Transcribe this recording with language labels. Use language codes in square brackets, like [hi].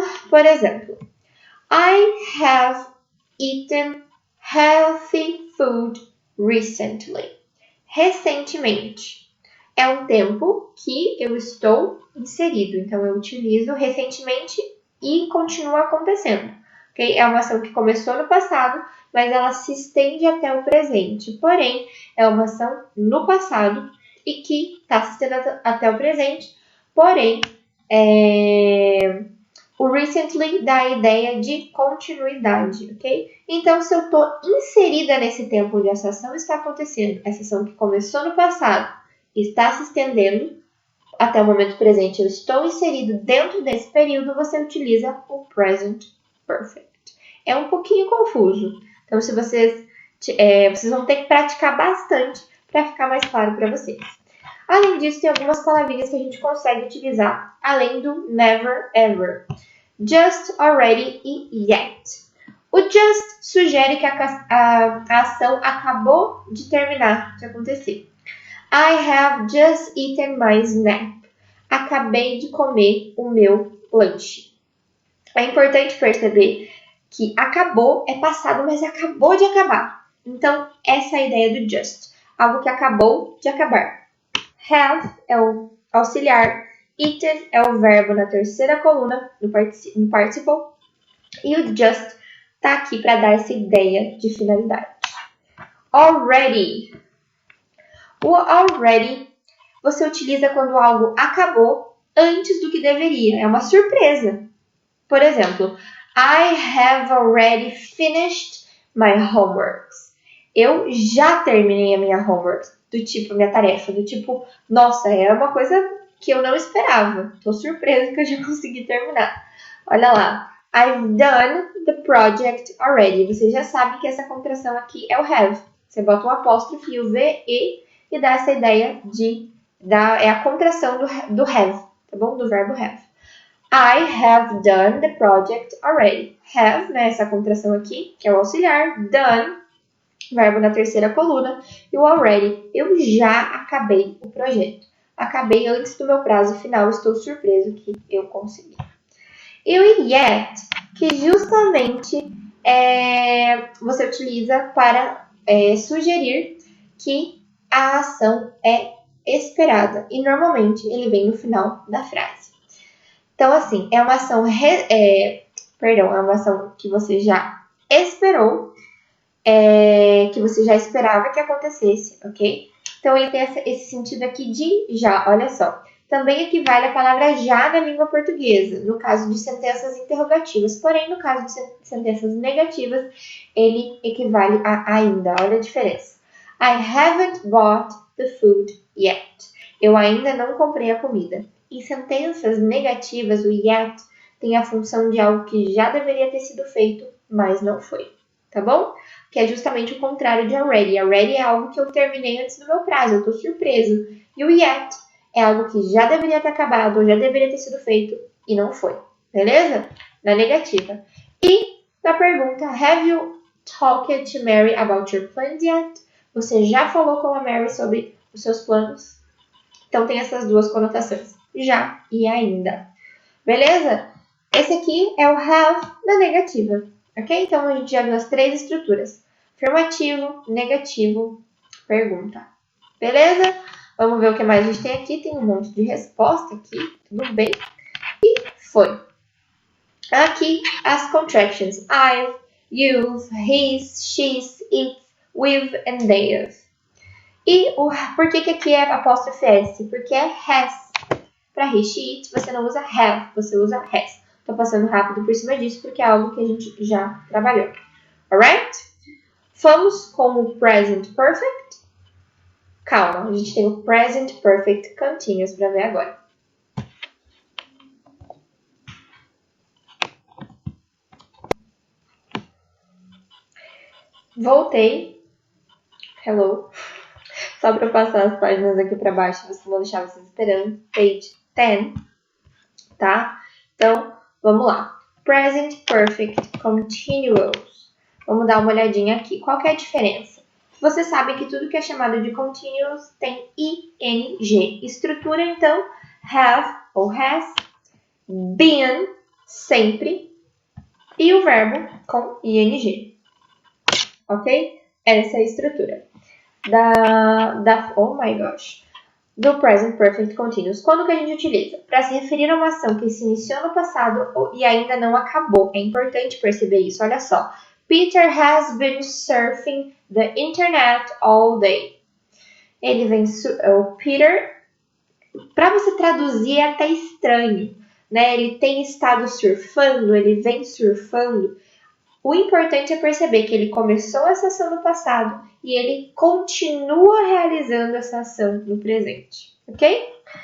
[pt] Por exemplo, [en] I have eaten healthy food recently. [pt] Recentemente. É um tempo que eu estou inserido. Então, eu utilizo recentemente e continua acontecendo. Okay? É uma ação que começou no passado, mas ela se estende até o presente. Porém, é uma ação no passado e que está se estendendo até o presente. Porém, o recently dá a ideia de continuidade, ok? Então, se eu estou inserida nesse tempo onde essa ação está acontecendo, essa ação que começou no passado está se estendendo até o momento presente, eu estou inserido dentro desse período, você utiliza o present perfect. É um pouquinho confuso. Então, se vocês vão ter que praticar bastante para ficar mais claro para vocês. Além disso, tem algumas palavrinhas que a gente consegue utilizar, além do never, ever. Just, already e yet. O just sugere que a ação acabou de terminar, de acontecer. [en] I have just eaten my snack. [pt] Acabei de comer o meu lanche. É importante perceber que acabou é passado, mas acabou de acabar. Então, essa é a ideia do just. Algo que acabou de acabar. Have é o auxiliar. Eaten é o verbo na terceira coluna, no participle. E o just está aqui para dar essa ideia de finalidade. Already. O already você utiliza quando algo acabou antes do que deveria. É uma surpresa. Por exemplo, [en] I have already finished my homeworks. [pt] Eu já terminei a minha homework. Do tipo, minha tarefa. Do tipo, nossa, é uma coisa que eu não esperava. Tô surpresa que eu já consegui terminar. Olha lá. [en] I've done the project already. [pt] Você já sabe que essa contração aqui é o have. Você bota um apóstrofe e o VE e dá essa ideia de... é a contração do have, tá bom? Do verbo have. [en] I have done the project already. [pt] Have, né? Essa contração aqui, que é o auxiliar. Done, verbo na terceira coluna. E o already, eu já acabei o projeto. Acabei antes do meu prazo final. Estou surpreso que eu consegui. E o yet, que justamente você utiliza para sugerir que a ação é esperada. E normalmente ele vem no final da frase. Então, assim, é uma ação, é uma ação que você já esperou, que você já esperava que acontecesse, ok? Então, ele tem esse sentido aqui de já, olha só. Também equivale a palavra já na língua portuguesa, no caso de sentenças interrogativas. Porém, no caso de sentenças negativas, ele equivale a ainda. Olha a diferença. [en] I haven't bought the food yet. [pt] Eu ainda não comprei a comida. Em sentenças negativas, o yet tem a função de algo que já deveria ter sido feito, mas não foi. Tá bom? Que é justamente o contrário de already. Already é algo que eu terminei antes do meu prazo, eu estou surpreso. E o yet é algo que já deveria ter acabado, ou já deveria ter sido feito e não foi. Beleza? Na negativa. E na pergunta, [en] have you talked to Mary about your plans yet? [pt] Você já falou com a Mary sobre os seus planos? Então tem essas duas conotações. Já e ainda. Beleza? Esse aqui é o have da negativa. Ok? Então a gente já viu as três estruturas. Afirmativo, negativo, pergunta. Beleza? Vamos ver o que mais a gente tem aqui. Tem um monte de resposta aqui. Tudo bem? E foi. Aqui as contractions. [en] I've, you've, his, she's, it's, we've and they've. [pt] E por que aqui é apóstrofe S? Porque é has. Para he, she, it, você não usa have, você usa has. Tô passando rápido por cima disso porque é algo que a gente já trabalhou. Alright? Vamos com o present perfect. Calma, a gente tem o present perfect continuous para ver agora. Voltei. Hello. Só para passar as páginas aqui para baixo, vou deixar vocês esperando. Page 10, tá? Então, vamos lá. [en] Present Perfect Continuous. [pt] Vamos dar uma olhadinha aqui. Qual que é a diferença? Você sabe que tudo que é chamado de continuous tem ing. Estrutura, então, have ou has, been, sempre, e o verbo com ing. Ok? Essa é a estrutura [en] oh my gosh, [pt] do Present Perfect Continuous. Quando que a gente utiliza? Para se referir a uma ação que se iniciou no passado e ainda não acabou. É importante perceber isso. Olha só. [en] Peter has been surfing the internet all day. [pt] Ele vem... o Peter... Para você traduzir é até estranho, né? Ele tem estado surfando, ele vem surfando. O importante é perceber que ele começou essa ação no passado e ele continua realizando essa ação no presente, ok?